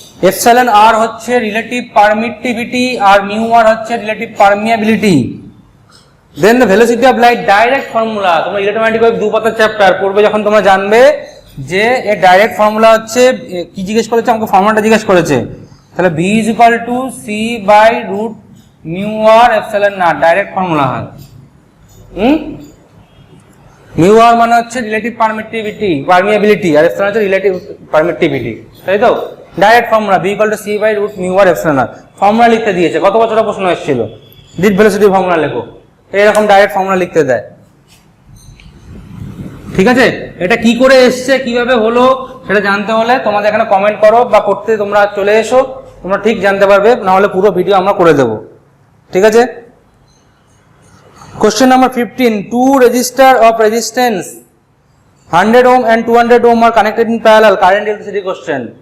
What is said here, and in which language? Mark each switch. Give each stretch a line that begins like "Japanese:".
Bangla: Epsilon r হচ্ছে relative permittivity আর mu r হচ্ছে relative permeability. Then the velocity of light, direct formula. তোমরা electromagnetic wave 2 পাতার chapter পড়বে যখন তোমরা জানবে যে এর ডাইরেক্ট ফর্মুলা হচ্ছে, কি জিজ্ঞেস করেছে আমাকে? ফর্মুলাটা জিজ্ঞেস করেছে।
English: তাহলে v is equal to c by root mu r epsilon r, direct formula হয়।
Bangla: মিউ r মানে হচ্ছে রিলেটিভ পারমিয়াবিলিটি আর epsilon হচ্ছে রিলেটিভ পারমিটিভিটি, তাই তো?
English: direct formula v equal to c by root mu r epsilon r, formula
Bangla: লিখতে দিয়েছে। কত বছরের প্রশ্ন এসেছিল? ডিট ভেলোসিটি ফর্মুলা লেখো, এরকম ডাইরেক্ট ফর্মুলা লিখতে দেয়, ঠিক আছে? এটা কি করে এসছে, কিভাবে হলো সেটা জানতে হলে তোমাদের এখানে কমেন্ট করো বা পড়তে তোমরা চলে এসো, তোমরা ঠিক জানতে পারবে, না হলে পুরো ভিডিও আমরা করে দেব, ঠিক আছে?
English: Question number 15, two resistor of resistance 100 ohm and 200 ohm are connected in parallel, current electricity question.